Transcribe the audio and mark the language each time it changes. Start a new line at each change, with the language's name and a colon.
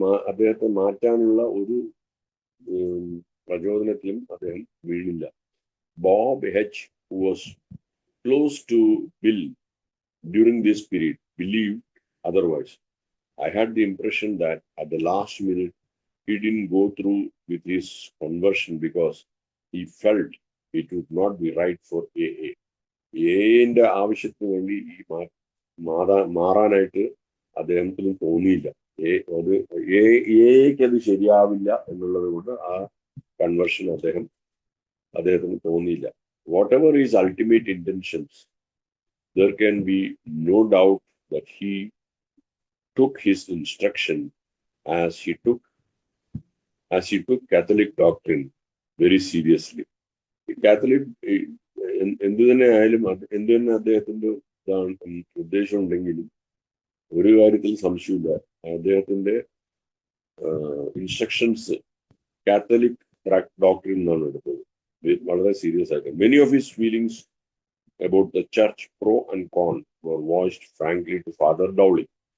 Malayalam: അദ്ദേഹത്തെ മാറ്റാനുള്ള ഒരു പ്രചോദനത്തിലും അദ്ദേഹം വീഴില്ല.
English: Bob H., who was close to Bill during this period, believed otherwise. I had the impression that at the last minute, he didn't go through with his conversion because he felt it would not be right for AA.
Malayalam: AAന്റെ ആവശ്യത്തിന് വേണ്ടി ഈ മാറാനായിട്ട് അദ്ദേഹത്തിന് തോന്നിയില്ല. എക്ക് അത് ശരിയാവില്ല എന്നുള്ളത് കൊണ്ട് ആ കൺവേർഷൻ അദ്ദേഹത്തിന് തോന്നിയില്ല.
English: Whatever is ultimate intentions, there can be no doubt that he took his instruction as he took Catholic doctrine very seriously.
Malayalam: Catholic എന്തു തന്നെ ആയാലും എന്തു തന്നെ അദ്ദേഹത്തിന്റെ ഉദ്ദേശം ഉണ്ടെങ്കിലും ഒരു കാര്യത്തിൽ സംശയമില്ല, അദ്ദേഹത്തിന്റെ ഇൻസ്ട്രക്ഷൻസ് കാത്തലിക് ഡോക്ട്രിൻ എന്നാണ് എടുത്തത് വളരെ സീരിയസ് ആയിട്ട്.
English: Many of his feelings about the church, pro and con, were voiced frankly to Father Dowling.